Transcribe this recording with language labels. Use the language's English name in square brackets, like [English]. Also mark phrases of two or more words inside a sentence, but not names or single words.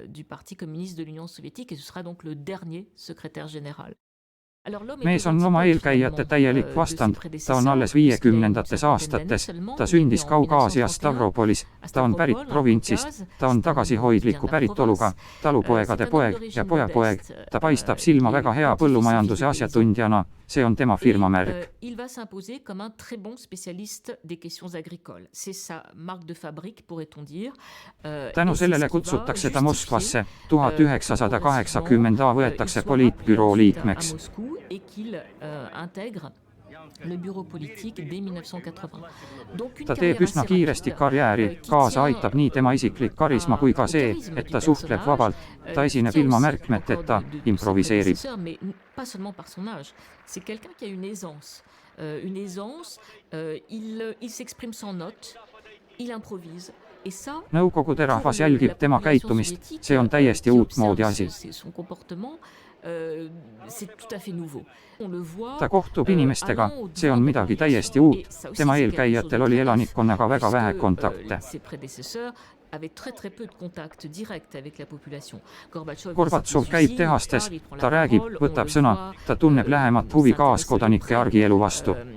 [Estonian] Mees on oma eelkäijate täielik vastand, ta on alles 50ndates aastates, ta sündis Kaug-Aasias Stavropolis, ta on pärit provintsist, ta on tagasihoidliku päritoluga, talupoegade poeg ja pojapoeg, ta paistab silma väga hea põllumajanduse asjatundjana, see on tema firmamärk. [French] Il va s'imposer comme un très bon spécialiste des questions agricoles. C'est sa marque de fabrique, pourrait-on dire. [Estonian] Tänu sellele kutsutakse ta Moskvasse, 1980 võetakse poliitbüroo liikmeks. [French] Et qu'il intègre le bureau politique dès 1980. [Estonian] Ta teeb üsna kiiresti karjääri, kaasa aitab nii tema isiklik karisma kui ka see, et ta suhtleb vabalt, ta esineb ilma märkmeteta, improviseerib. [French] Mais pas seulement par son âge, c'est quelqu'un qui a une aisance. Il s'exprime sans notes, il improvise. [Estonian] Nõukogude rahvas jälgib tema käitumist, see on täiesti uutmoodi asi. Ta kohtub inimestega, see on midagi täiesti uut, tema eelkäijatel oli elanikkonnaga väga vähe kontakte. Gorbatšov käib tehastes, ta räägib, võtab sõna, ta tunneb lähemat huvi kaaskodanike argielu vastu.